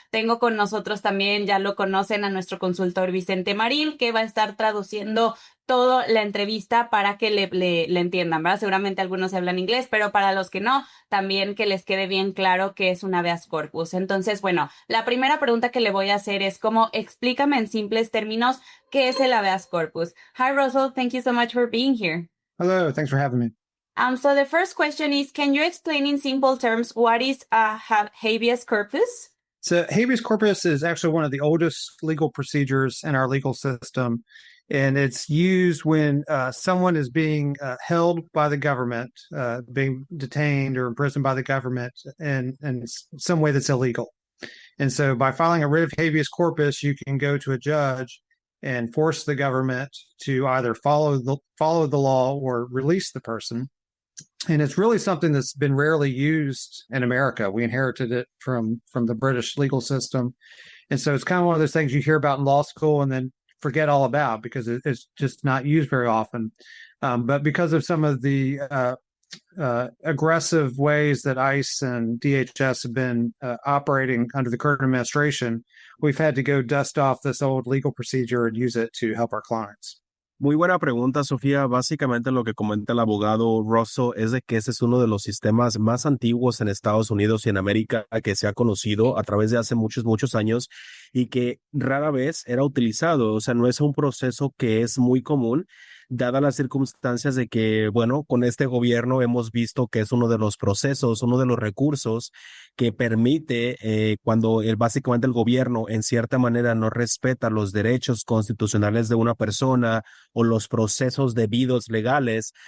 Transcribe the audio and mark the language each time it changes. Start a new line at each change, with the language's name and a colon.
Spanish: Tengo con nosotros también, ya lo conocen, a nuestro consultor Vicente Marín, que va a estar traduciendo toda la entrevista para que le entiendan, ¿verdad? Seguramente algunos hablan inglés, pero para los que no, también que les quede bien claro que es un habeas corpus. Entonces, bueno, la primera pregunta que le voy a hacer es como, explícame en simples términos qué es el habeas corpus.
English: Hi, Russell. Thank you so much for being here. Hello, thanks for having me. So the first question is, can you explain in simple terms what is habeas corpus? So habeas corpus is actually one of the oldest legal procedures in our legal system, and it's used when someone is being held by the government, being detained or imprisoned by the government in some way that's illegal. And so by filing a writ of habeas corpus, you can go to a judge and force the government to either follow the law or release the person. And it's really something that's been rarely used in America. We inherited it from the British legal system. And so it's kind of one of those things you hear about in law school and then forget all about because it's just not used very often. But because of some of the aggressive ways that ICE and DHS have been operating under the current administration, we've had to go dust off this old legal procedure and use it to help our clients.
Spanish: Muy buena pregunta, Sofía. Básicamente lo que comenta el abogado Russell es de que ese es uno de los sistemas más antiguos en Estados Unidos y en América que se ha conocido a través de hace muchos, muchos años y que rara vez era utilizado. O sea, no es un proceso que es muy común, dadas las circunstancias de que, bueno, con este gobierno hemos visto que es uno de los procesos, uno de los recursos que permite cuando básicamente el gobierno en cierta manera no respeta los derechos constitucionales de una persona o los procesos debidos legales.